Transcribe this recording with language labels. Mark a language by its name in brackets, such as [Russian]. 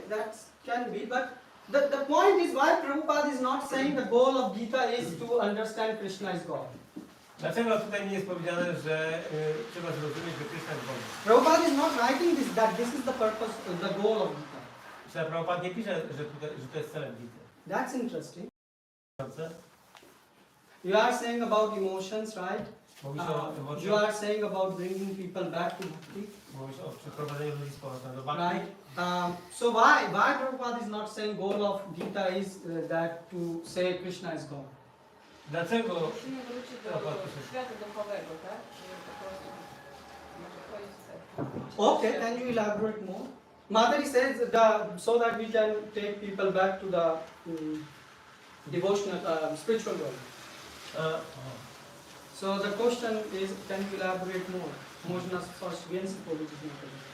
[English] That can be, but the point is why Prabhupada is not saying the goal of Gita is to understand Krishna is God. [Polish] Dlaczego tutaj nie jest powiedziane, że trzeba zrozumieć, że Krishna jest Bogiem? [English] Prabhupada is not writing this that this is the purpose, the goal of Gita. [Polish] Czy Prabhupada nie pisze, że to jest celem Gity? [English] That's interesting. You are saying about emotions, right? [Polish] Mówisz o [English] You [Polish] emocjach, [English] are saying about bringing people back to bhakti, [Polish] mówisz o przeprowadzeniu ludzi z powrotem do bhakti. [English] right? So why Prabhupada is not saying goal of Gita is that to say Krishna is God? [Polish] Dlaczego Musimy wrócić do świata duchowego, tak? Czyli po prostu może to jest cel. [English] Okay, can you elaborate more? Madhuri says so that we can take people back to the devotional, spiritual world. So the question is, can you elaborate more? [Polish] Można coś więcej powiedzieć na to.